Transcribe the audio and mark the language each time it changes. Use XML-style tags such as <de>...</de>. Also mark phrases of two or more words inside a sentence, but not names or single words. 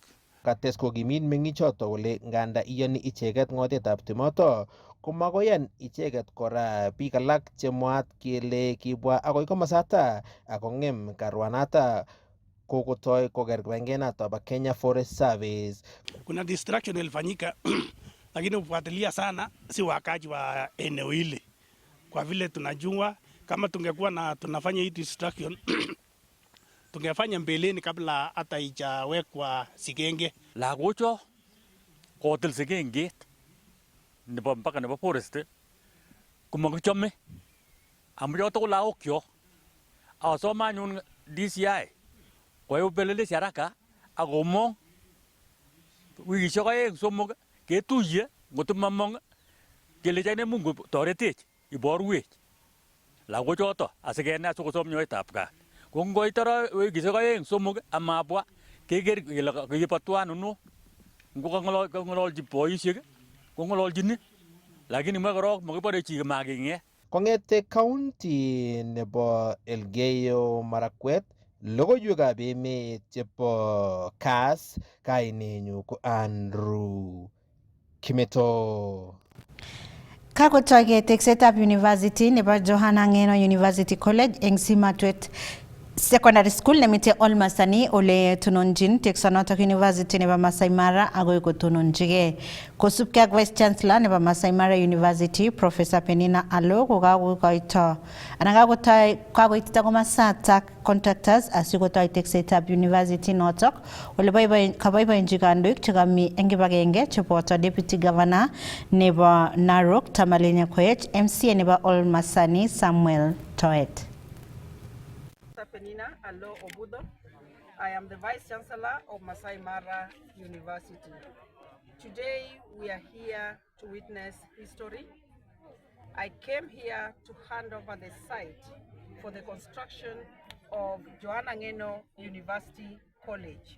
<kln>Kates kokimit meng'ichoto kole nganda iyoni icheket ng'otetab timoto komakoyan icheket kora biik alak chemwaat kele kibwa akoi komasata akong'em karwanata kokotoi koker kibangenata ba Kenya Forest Service.</kln> <sw>Kuna destruction ilifanyika lakini ufuatilia sana si wakaji wa eneo hili, kwa vile tunajua kama tungekuwa tunafanya hii destruction tungefanya mbeleni kabla hata ijawekwa sigenge.</sw> <kln>Lagocho kotil sigenget nebo mpaka nebo forest kumakichome amu yoto ko lagokyo asoma anyun DCI koyai</kln> <sw>upelelezi haraka</sw> <kln>akomong wikisiek 2-3 ketuye ngotumamong kelechane Mungu toretech iborwech lagochoto asikenai sikosom nyoetab gaa. Ko ngoitara wikisiek 2-3 amabwa keker kele kibotwan uno ngo kang'ololchi boisiek kong'ololjini lakini mwe korok makibore chi making'et. Kong'ete county nebo Elgeyo Marakwet logoiwekab emet chebo Kass kainenyu ko Andrew Kimeto. Kakotoi teksetab university nebo Johanna Ngeno University College eng Simatwet</kln> <en>secondary school</en> <kln>nemite Mashinani ole tunonjin teksonotok University nebo Masai Mara agoi kotononjige kosubkei ak</kln> <en>Vice Chancellor</en> <kln>nebo Masai Mara University Professor Penina Allo kokakoito anan kakoitita komasatak contractors asikotoi teksetab university notok ole kaboiboenji kandoik chekami eng kibagenge cheboto</kln> <en>Deputy Governor</en> <kln>nebo Narok Tamalinya Koech, MCA nebo Mashinani Samuel Toet. Penina Allo Obudo.</kln> <en>I am the Vice Chancellor of Masai Mara University. Today we are here to witness history. I came here to hand over the site for the construction of Joanna Ngeno University College.</en>